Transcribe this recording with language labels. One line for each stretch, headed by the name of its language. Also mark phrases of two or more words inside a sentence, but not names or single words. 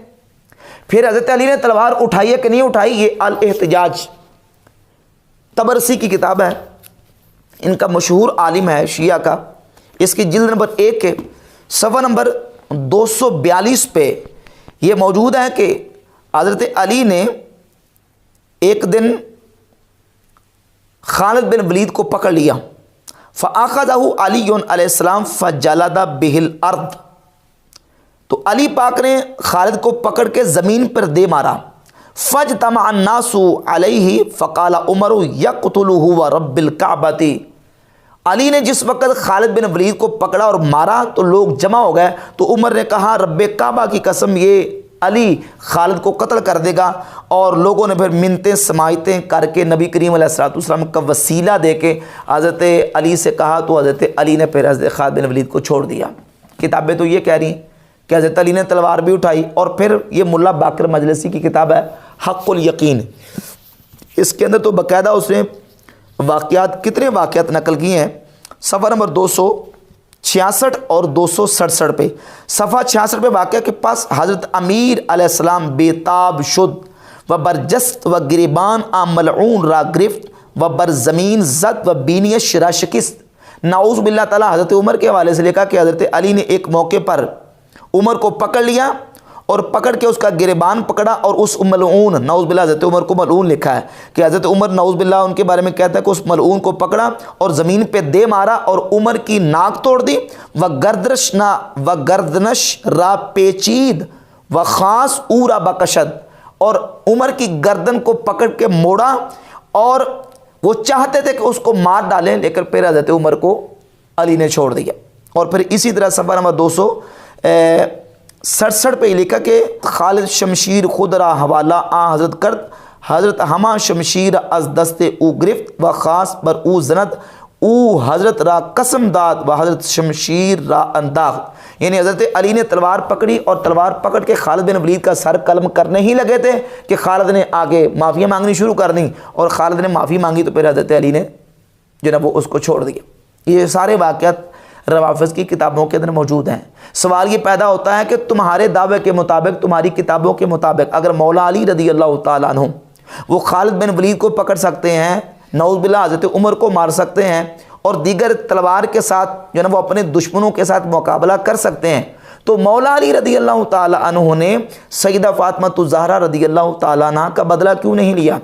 Urdu: پھر حضرت علی نے تلوار اٹھائی ہے کہ نہیں اٹھائی، یہ الاحتجاج طبرسی کی کتاب ہے، ان کا مشہور عالم ہے شیعہ کا، اس کی جلد نمبر 1 کے صفحہ نمبر 242 پہ یہ موجود ہے کہ حضرت علی نے ایک دن خالد بن ولید کو پکڑ لیا،
Arabic: فَأَخَذَهُ عَلِيٌّ علیہ السلام فَجَلَدَ بِهِ الْأَرْض،
Urdu: تو علی پاک نے خالد کو پکڑ کے زمین پر دے مارا۔
Arabic: فَاجْتَمَعَ النَّاسُ عَلَيْهِ فَقَالَ عُمَرُ يَقْتُلُهُ وَرَبِّ الْكَعْبَةِ،
Urdu: علی نے جس وقت خالد بن ولید کو پکڑا اور مارا تو لوگ جمع ہو گئے، تو عمر نے کہا رب کعبہ کی قسم یہ علی خالد کو قتل کر دے گا، اور لوگوں نے پھر منتیں سماعتیں کر کے نبی کریم علیہ السلام کا وسیلہ دے کے حضرت علی سے کہا، تو حضرت علی نے پھر حضرت خالد بن ولید کو چھوڑ دیا۔ کتابیں تو یہ کہہ رہی ہیں کہ حضرت علی نے تلوار بھی اٹھائی۔ اور پھر یہ مولا باقر مجلسی کی کتاب ہے حق الیقین، اس کے اندر تو باقاعدہ اس نے واقعات، کتنے واقعات نقل کیے ہیں، صفحہ نمبر 266 اور 267 پہ، صفحہ 66 پہ واقعہ کے پاس
Persian: حضرت امیر علیہ السلام بیتاب شد و برجست و گریبان ملعون را گرفت و بر زمین زد و بینیش را شکست۔
Arabic: نعوذ باللہ تعالیٰ
Urdu: حضرت عمر کے حوالے سے لکھا کہ حضرت علی نے ایک موقع پر عمر کو پکڑ لیا اور پکڑ کے اس کا گریبان پکڑا، اور اس ملعون،
Arabic: نعوذ باللہ
Urdu: حضرت عمر کو ملعون لکھا ہے کہ حضرت عمر
Arabic: نعوذ باللہ
Urdu: ان کے بارے میں کہتا ہے کہ اس ملعون کو پکڑا اور زمین پہ دے مارا اور عمر کی ناک توڑ دی،
Persian: و گردنش را پیچید و خاص او را بکشد،
Urdu: اور عمر کی گردن کو پکڑ کے موڑا، اور وہ چاہتے تھے کہ اس کو مار ڈالیں، لیکن پھر حضرت عمر کو علی نے چھوڑ دیا۔ اور پھر اسی طرح صفحہ نمبر 267 پہ لکھا کہ
Persian: خالد شمشیر خود را حوالہ آ حضرت کرد، حضرت ہما شمشیر از دست او گرفت و خاص بر او زند، او حضرت را قسم داد و حضرت شمشیر را انداخت،
Urdu: یعنی حضرت علی نے تلوار پکڑی اور تلوار پکڑ کے خالد بن ولید کا سر قلم کرنے ہی لگے تھے کہ خالد نے آگے معافیاں مانگنی شروع کر دیں، اور خالد نے معافی مانگی تو پھر حضرت علی نے جناب وہ اس کو چھوڑ دیا۔ یہ سارے واقعات روافظ کی کتابوں کے اندر موجود ہیں۔ سوال یہ پیدا ہوتا ہے کہ تمہارے دعوے کے مطابق، تمہاری کتابوں کے مطابق، اگر مولا علی
Arabic: رضی اللہ تعالیٰ عنہ
Urdu: وہ خالد بن ولید کو پکڑ سکتے ہیں،
Arabic: نعوذ باللہ
Urdu: حضرت عمر کو مار سکتے ہیں، اور دیگر تلوار کے ساتھ جو ہے وہ اپنے دشمنوں کے ساتھ مقابلہ کر سکتے ہیں، تو مولا علی
Arabic: رضی اللہ تعالیٰ عنہ
Urdu: نے سیدہ فاطمہ الزہرا رضی اللہ تعالیٰ عنہ کا بدلہ کیوں نہیں لیا؟